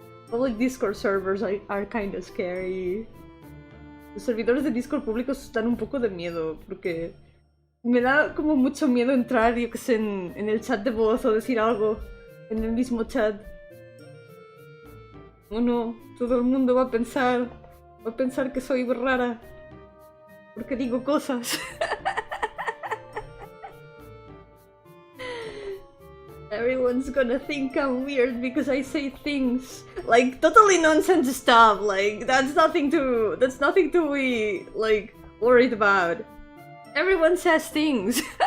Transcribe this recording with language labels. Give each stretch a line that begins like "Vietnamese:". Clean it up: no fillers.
English: Public Discord servers are kind of scary.
Spanish: Los servidores de Discord públicos dan un poco de miedo, porque me da como mucho miedo entrar, yo que sé, en el chat de voz o decir algo en el mismo chat. Oh no, todo el mundo va a pensar Va a pensar que soy rara porque digo cosas.
English: Everyone's gonna think I'm weird because I say things like totally nonsense stuff. Like that's nothing to be like worried about. Everyone says things.